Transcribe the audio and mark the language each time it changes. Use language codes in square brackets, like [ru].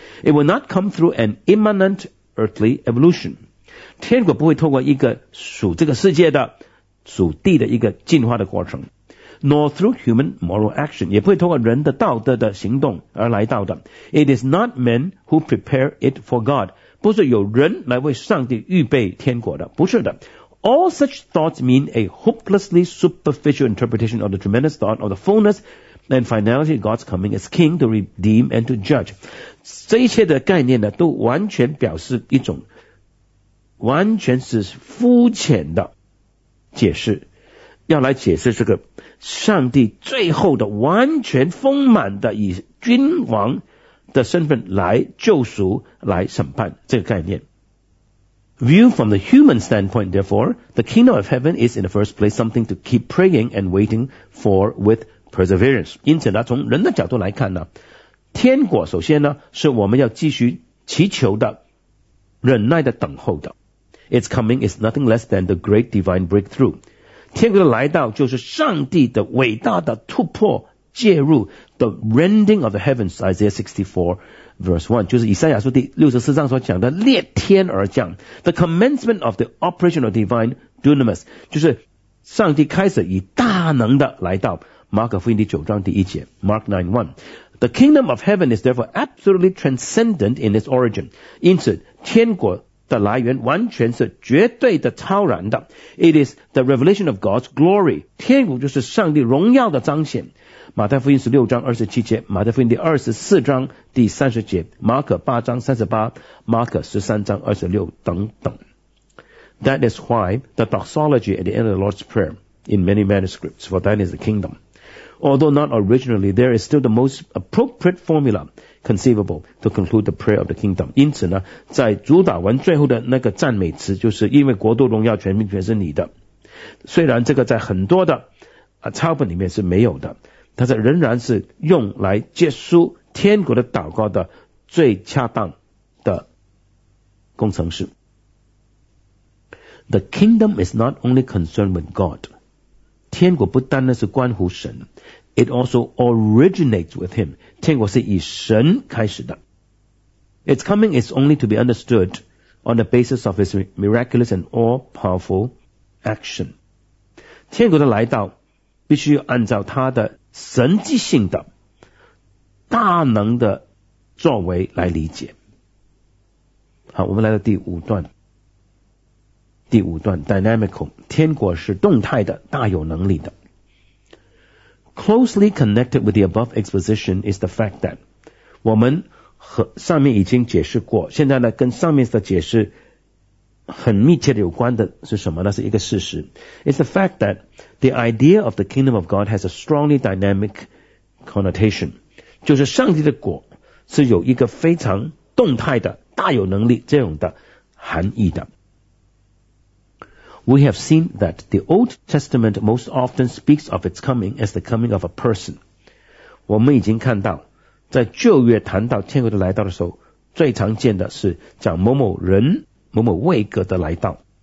[en] It will not come through an imminent earthly evolution. [zh] 天国不会透过一个属这个世界的、属地的一个进化的过程。 [en] Nor through human moral action, [zh] 也不会透过人的道德的行动而来到的。 [en] It is not men who prepare it for God. [zh] 不是有人来为上帝预备天国的，不是的。 [en] All such thoughts mean a hopelessly superficial interpretation of the tremendous thought of the fullness and finality of God's coming as king to redeem and to judge. [zh] 这一切的概念呢，都完全表示一种完全是肤浅的解释，要来解释这个上帝最后的完全丰满的以君王的身份来救赎、来审判这个概念。 [en] Viewed from the human standpoint, therefore, the kingdom of heaven is in the first place something to keep praying and waiting for with perseverance. [zh] 因此呢，从人的角度来看呢，天国首先呢，是我们要继续祈求的、忍耐的等候的。 [en] Its coming is nothing less than the great divine breakthrough. [zh] 天国的来到就是上帝的伟大的突破介入 [en] the rending of the heavens, Isaiah 64 verse 1, [zh] 就是以赛亚书第64章所讲的裂天而降 [en] the commencement of the operation of divine dunamis, [zh] 就是上帝开始以大能的来到马可福音第9章第1节 Mark 9:1 [en] The kingdom of heaven is therefore absolutely transcendent in its origin. [zh] 因此天国的来源完全是绝对的超然的。 [en] It is the revelation of God's glory. [zh] 天国就是上帝荣耀的彰显。马太福音十六章二十七节，马太福音第二十四章第三十节，马可八章三十八，马可十三章二十六等等。 [en] That is why the doxology at the end of the Lord's Prayer in many manuscripts, for that is the kingdom. Although not originally, there is still the most appropriate formula conceivable to conclude the prayer of the kingdom. [zh] 因此呢，在主导文最后的那个赞美词，就是因为国度、荣耀、权柄全是你的。虽然这个在很多的抄本里面是没有的，但是仍然是用来结束天国的祷告的最恰当的工程师。 [en] The kingdom is not only concerned with God. [zh] 天国不单单是关乎神， [en] It also originates with him. [zh] 天国是以神开始的。 [en] Its coming is only to be understood on the basis of his miraculous and all-powerful action. [zh] 天国的来到必须按照他的神迹性的大能的作为来理解。好，我们来到第五段。第五段 ,dynamical, 天国是动态的，大有能力的。 [en] Closely connected with the above exposition is the fact that, [zh] 我们和上面已经解释过，现在呢跟上面的解释很密切的有关的是什么呢？是一个事实。 [en] It's the fact that the idea of the kingdom of God has a strongly dynamic connotation. [zh] 就是上帝的国是有一个非常动态的，大有能力这种的含义的。 [en] We have seen that the Old Testament most often speaks of its coming as the coming of a person. [zh] 我们已经看到，在旧约谈到天国的来到的时候，最常见的是讲某某人、某某位格的来到。